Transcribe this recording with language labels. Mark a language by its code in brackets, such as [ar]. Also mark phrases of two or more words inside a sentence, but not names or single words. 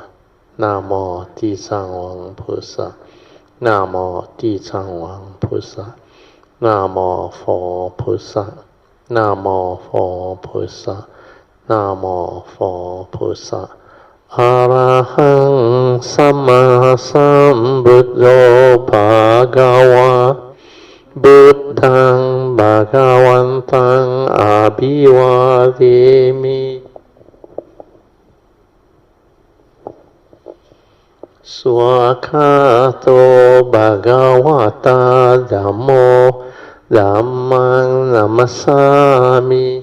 [zh] 南无地藏王菩萨。南无地藏王菩萨。南无佛菩萨。南无佛菩萨。南无佛菩萨。 [pi] 阿拉汉萨玛萨布多巴嘎瓦。 บุตังภะคะวันตังอะภิวาเทมิสวากขาโตภะคะวะตาธัมโมธัมมังนัมมัสสามิ